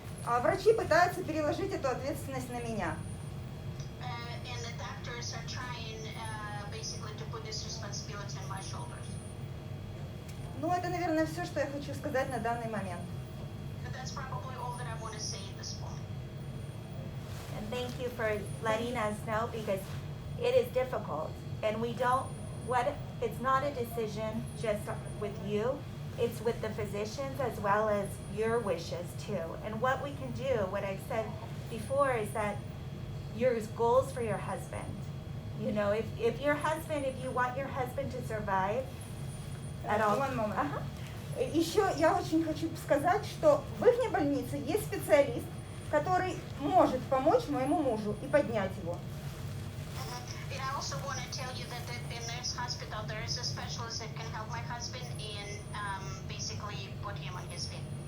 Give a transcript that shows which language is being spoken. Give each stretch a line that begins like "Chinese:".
Russian: А врачи пытаются переложить эту ответственность на меня.
English: And the doctors are trying basically to put this responsibility on my shoulders.
Russian: Ну, это, наверное, все, что я хочу сказать на данный момент.
English: But that's probably all that I want to say at this point. And thank you for letting us know, because it is difficult, and it's not a decision just with you, it's with the physicians as well as your wishes too. And what we can do, what I've said before, is that your goals for your husband. You know, if you want your husband to survive at all. One moment.
Russian: Еще я очень хочу сказать, что в их больнице есть специалист, который может помочь моему мужу и поднять его.
English: And I also want to tell you that in this hospital there is a specialist that can help my husband and basically put him on his feet.